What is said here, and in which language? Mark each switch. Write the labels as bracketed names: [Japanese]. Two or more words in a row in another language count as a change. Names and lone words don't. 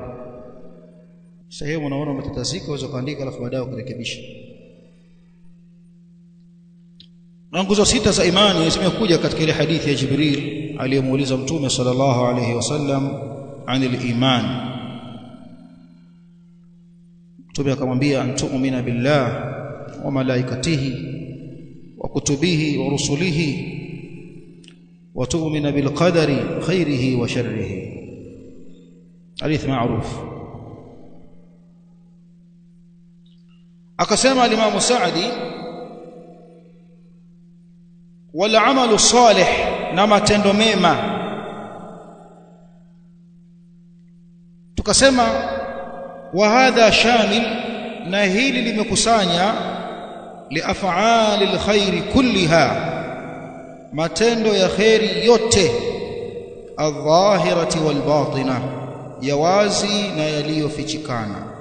[Swahili] Sehemu unaona umetatazika, unaweza kuandika alafu baadaye kurekebisha. Na nguzo 6 za imani zimekuja katika ile hadithi ya Jibril aliyemuuliza Mtume [Arabic] صلى الله عليه وسلم عن الإيمان. [Swahili] Mtume akamwambia, [Arabic] أن تؤمن بالله وملائكته وكتبه ورسله وتؤمن بالقدر خيره وشره. [Swahili] Hadith maarufu. Akasema al-Imam Sa'di, [Arabic] والعمل الصالح, [Swahili] na matendo mema. Tukasema [Arabic] وهذا شامل, [Swahili] na hili limekusanya [Arabic] لأفعال الخير كلها, [Swahili] matendo ya khairi yote, [Arabic] الظاهرة والباطنة, [Swahili] ya wazi na yaliyofichikana.